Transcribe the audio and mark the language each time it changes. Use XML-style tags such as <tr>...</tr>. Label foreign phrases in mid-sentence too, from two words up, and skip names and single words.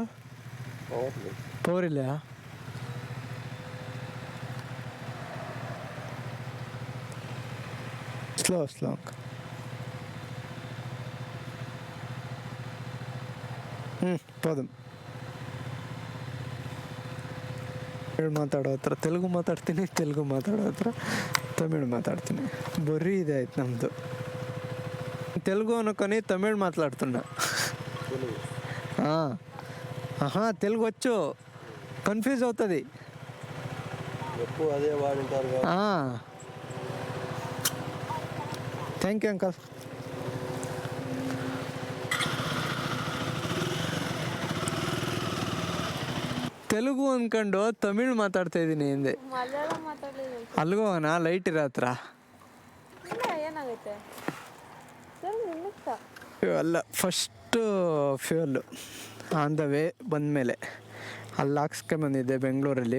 <kn>ಪವರ್ ಇಲ್ಲ.</kn> <en>slow uncle.</en> <ta>போதும்.</ta> <kn>ಮಾತಾಡೋ ಹತ್ರ ತೆಲುಗು ಮಾತಾಡ್ತೀನಿ, ತೆಲುಗು ಮಾತಾಡೋ ಹತ್ರ ತಮಿಳು ಮಾತಾಡ್ತೀನಿ. ಬರೀ ಇದೆ ಆಯ್ತು ನಮ್ಮದು.</kn> <te>తెలుగు అనుకొని తమిళ్ మాట్లాడుతున్నా. తెలుగు వచ్చు, కన్ఫ్యూజ్ అవుతుంది. అదే వాడింటారు.</te> <en>Thank you uncle.</en> <kn>ತೆಲುಗು ಅಂದ್ಕೊಂಡು ತಮಿಳ್ ಮಾತಾಡ್ತಾ ಇದ್ದೀನಿ ಹಿಂದೆ. ಅಲ್ಗೋಣ ಲೈಟ್ ಇರೋ ಹತ್ರ. ಅಲ್ಲ,</kn> <en>first fuel on the way</en> <kn>ಬಂದಮೇಲೆ ಅಲ್ಲಿ ಹಾಕ್ಸ್ಕೊಂಬಂದಿದ್ದೆ ಬೆಂಗಳೂರಲ್ಲಿ.</kn>